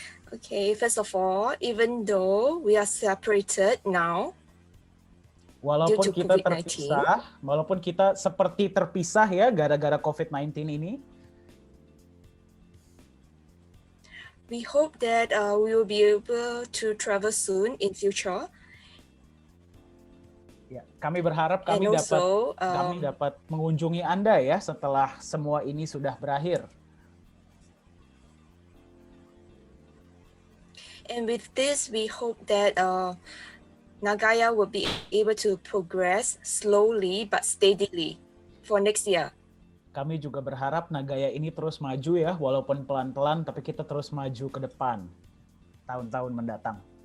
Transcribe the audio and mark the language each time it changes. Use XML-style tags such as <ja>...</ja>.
<en>Okay, first of all, even though we are separated now,</en> <id>walaupun kita terpisah, walaupun kita seperti terpisah ya gara-gara COVID-19 ini,</id> <en>we hope that we will be able to travel soon in future.</en> <id>Ya, kami berharap kami dapat mengunjungi Anda ya setelah semua ini sudah berakhir.</id> <en>And with this, we hope that Nagaya will be able to progress slowly but steadily for next year.</en> <id>Kami juga berharap Nagaya ini terus maju ya, walaupun pelan-pelan, tapi kita terus maju ke depan tahun-tahun mendatang.</id>